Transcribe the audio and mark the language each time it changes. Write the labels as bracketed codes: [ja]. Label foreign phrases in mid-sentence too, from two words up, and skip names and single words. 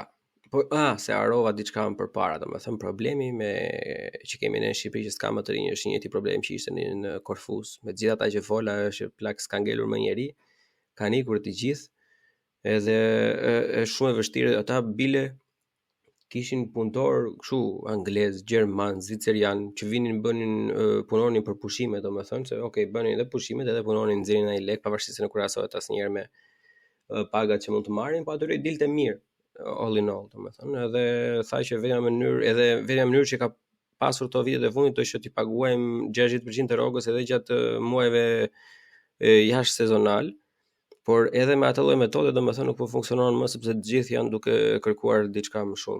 [sq] Po se harrova diçka më përpara, domethënë problemi që kemi ne në Shqipëri që s'ka më të rinj është një problem që ishte në Korfuz, me gjithë ata që fola është plak s'ka ngelur më njeri, kanë ikur të gjithë, edhe është shumë e vështirë, ata bile kishin punëtor kështu anglez, gjerman, zvicerian që vinin punonin për pushime, domethënë se okay, bënin edhe pushimet edhe punonin nxjerrin ai lek pavarësisht se nuk krahasohet asnjëherë me pagat që mund të marrin, po atyre dilte mirë. [en] All in all, [sq] domethënë, edhe tha që vetja mënyrë që ka pasur këto vitet e fundit është që t'i paguajmë 60% të rrogës edhe gjatë muajve jashtë sezonal, por edhe me atë lloj metode domethënë nuk po funksionon më sepse të gjithë janë duke kërkuar diçka më shumë.